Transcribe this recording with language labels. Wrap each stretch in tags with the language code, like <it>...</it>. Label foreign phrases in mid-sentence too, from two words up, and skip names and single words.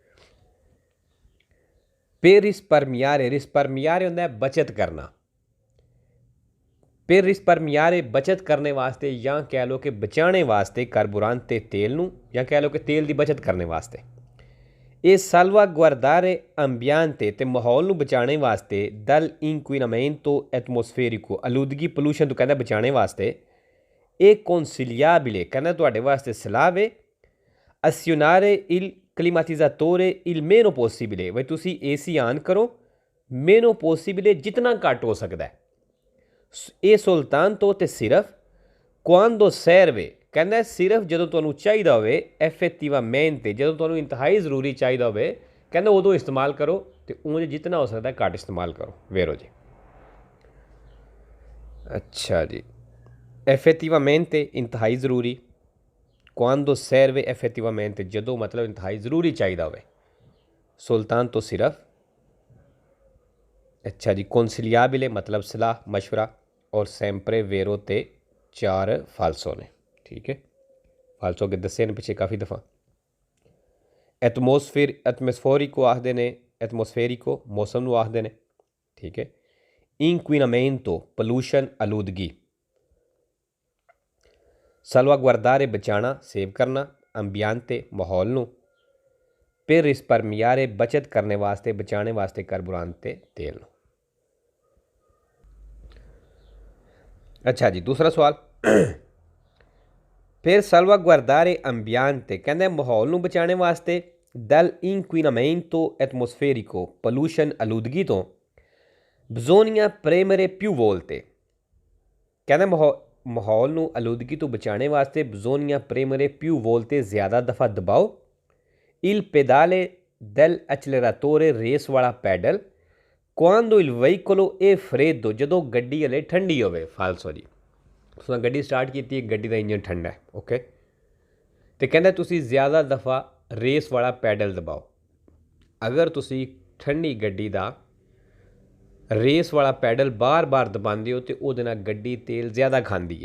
<pa>ਫਿਰ ਰਿਸਪਰਮੀਆਰੇ ਹੁੰਦਾ ਬਚਤ ਕਰਨਾ। ਫਿਰ ਰਿਸਪਰਮੀਆਰੇ ਬਚਤ ਕਰਨ ਵਾਸਤੇ ਜਾਂ ਕਹਿ ਲਓ ਕਿ ਬਚਾਉਣ ਵਾਸਤੇ ਕਾਰਬੋਰੰਤੇ ਤੇਲ ਨੂੰ, ਜਾਂ ਕਹਿ ਲਓ ਕਿ ਤੇਲ ਦੀ ਬਚਤ ਕਰਨ ਵਾਸਤੇ। ਇਹ</pa> <it>salvaguardare ambiente</it> <pa>ਤੇ ਮਾਹੌਲ ਨੂੰ ਬਚਾਉਣ ਵਾਸਤੇ ਦਲ</pa> <it>inquinamento atmosferico</it> <pa>ਆਲੂਦਗੀ ਪੋਲੂਸ਼ਨ ਤੋਂ ਕਹਿੰਦਾ ਬਚਾਉਣ ਵਾਸਤੇ ਇਹ consigliabile ਕਹਿੰਦਾ ਤੁਹਾਡੇ ਵਾਸਤੇ ਸਲਾਹ ਹੈ</pa> <it>azionare il climatizzatore il meno possibile</it> <pa>ਵੀ ਤੁਸੀਂ AC ਆਨ ਕਰੋ</pa> <it>meno possibile</it> <pa>ਜਿਤਨਾ ਘੱਟ ਹੋ ਸਕਦਾ ਹੈ। ਇਹ soltanto ਤੇ ਸਿਰਫ</pa> <it>quando serve</it> <pa>ਕਹਿੰਦਾ ਸਿਰਫ ਜਦੋਂ ਤੁਹਾਨੂੰ ਚਾਹੀਦਾ ਹੋਵੇ effettivamente ਜਦੋਂ ਤੁਹਾਨੂੰ ਇੰਤਹਾਈ ਜ਼ਰੂਰੀ ਚਾਹੀਦਾ ਹੋਵੇ ਕਹਿੰਦਾ ਉਦੋਂ ਇਸਤੇਮਾਲ ਕਰੋ ਤੇ ਉਂਝ ਜਿਤਨਾ ਹੋ ਸਕਦਾ ਘੱਟ ਇਸਤੇਮਾਲ ਕਰੋ। ਵੇਰੋ ਜੀ ਅੱਛਾ ਜੀ effettivamente ਇੰਤਹਾਈ ਜ਼ਰੂਰੀ,</pa> <it>quando serve effettivamente</it> <pa>ਜਦੋਂ ਮਤਲਬ ਇੰਤਹਾਈ ਜ਼ਰੂਰੀ ਚਾਹੀਦਾ ਹੋਵੇ, soltanto ਸਿਰਫ। ਅੱਛਾ ਜੀ consigliabile ਮਤਲਬ ਸਲਾਹ ਮਸ਼ਵਰਾ, ਔਰ</pa> <it>sempre vero</it> <pa>ਤੇ 4 ਫਾਲਸੋ ਨੇ, ਠੀਕ ਹੈ। ਫਾਲਸੋ ਅੱਗੇ ਦੱਸੇ ਨੇ ਪਿੱਛੇ ਕਾਫੀ ਦਫਾ। ਐਟਮੋਸਫੇਰਿਕੋ ਆਖਦੇ ਨੇ, ਐਟਮੋਸਫੇਰਿਕੋ ਮੌਸਮ ਨੂੰ ਆਖਦੇ ਨੇ, ਠੀਕ ਹੈ। ਇੰਕੁਇਨਾਮੈਂਟੋ ਪੋਲੂਸ਼ਨ ਆਲੂਦਗੀ, salvaguardare ਬਚਾਉਣਾ ਸੇਵ ਕਰਨਾ, ਅੰਬੀਆਂਤੇ ਮਾਹੌਲ ਨੂੰ,</pa> <it>per risparmiare</it> <pa>ਬਚਤ ਕਰਨ ਵਾਸਤੇ ਬਚਾਉਣ ਵਾਸਤੇ ਕਾਰਬੋਰੰਤੇ ਤੇਲ ਨੂੰ। ਅੱਛਾ ਜੀ ਦੂਸਰਾ ਸਵਾਲ ਫਿਰ</pa> <it>salvaguardare ambiente</it> <pa>ਕਹਿੰਦੇ ਮਾਹੌਲ ਨੂੰ ਬਚਾਉਣ ਵਾਸਤੇ</pa> <it>dall'inquinamento atmosferico,</it> <pa>pollution aludगी तो</pa> <it>bisogna premere più volte।</it> <hi>कहना माहौल</hi> <pa>ਨੂੰ ਆਲੂਦਗੀ ਤੋਂ ਬਚਾਉਣ ਵਾਸਤੇ</pa> <it>bisogna premere più volte</it> <hi>ज़्यादा दफ़ा दबाओ</hi> <it>il pedale dell'acceleratore</it> <hi>रेस वाला पैडल</hi> <it>quando il veicolo è freddo</it> <pa>ਜਦੋਂ ਗੱਡੀ ਹਲੇ ਠੰਡੀ ਹੋਵੇ। ਫਾਲਸੋ ਜੀ, ਤੁਸੀਂ ਗੱਡੀ ਸਟਾਰਟ ਕੀਤੀ ਹੈ, ਗੱਡੀ ਦਾ ਇੰਜਨ ਠੰਡਾ ਹੈ, ਓਕੇ, ਤੇ ਕਹਿੰਦਾ ਤੁਸੀਂ ਜ਼ਿਆਦਾ ਦਫਾ ਰੇਸ ਵਾਲਾ ਪੈਡਲ ਦਬਾਓ। ਅਗਰ ਤੁਸੀਂ ਠੰਡੀ ਗੱਡੀ ਦਾ ਰੇਸ ਵਾਲਾ ਪੈਡਲ ਬਾਰ-ਬਾਰ ਦਬਾਉਂਦੇ ਹੋ ਤੇ ਉਹਦੇ ਨਾਲ ਗੱਡੀ ਤੇਲ ਜ਼ਿਆਦਾ ਖਾਂਦੀ ਹੈ।</pa>